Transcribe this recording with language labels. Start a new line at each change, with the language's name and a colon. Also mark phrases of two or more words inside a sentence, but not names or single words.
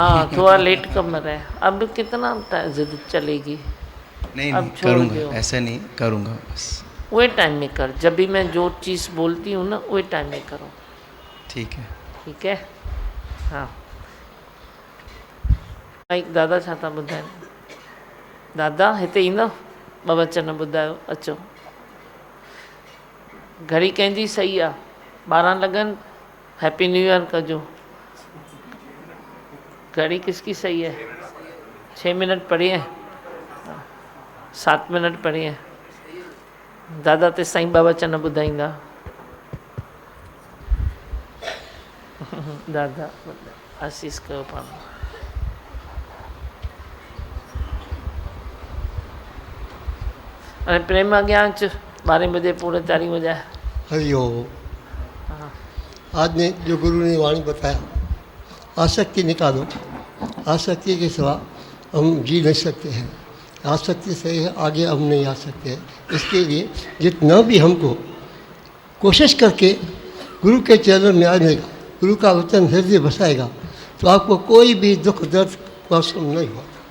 Hindi: हाँ थोड़ा
English: late comer
Hindi: है। अब कितना जिद चलेगी? नहीं अब नहीं छोड़ करूँगा, दो। ऐसे नहीं करूँगा बस। वही टाइम में कर, जब भी मैं जो चीज़ बोलती हूँ ना वही टाइम में करो। ठीक है। ठीक है, हाँ।
Sindhi: माइक दादा छा था ॿुधाइनि? दादा हिते ईंदव? ॿ वचन ॿुधायो, अचो। घड़ी कंहिंजी सही आहे? 12 लगन,
English: Happy New Year
Sindhi: कजो।
Hindi: घड़ी किसकी सही है? 6 मिनट पड़ी है, 7 मिनट पड़ी है।
Sindhi: दादा ते साईं ॿ वचन ॿुधाईंदा। दादा आशीष कयो पाण। अरे प्रेम अॻियां अच,
Hindi: 12 बजे पूरे तारी बजाए। हरिओम। आज ने जो गुरु ने वाणी बताया, आसक्ति निकालो, आसक्ति के सिवा हम जी नहीं सकते हैं, आसक्ति से आगे हम नहीं आ सकते हैं। इसके लिए जितना भी हमको कोशिश करके गुरु के चरणों में आने का, गुरु का वचन हृदय बसाएगा, तो आपको कोई भी दुख दर्द महसूस नहीं होता।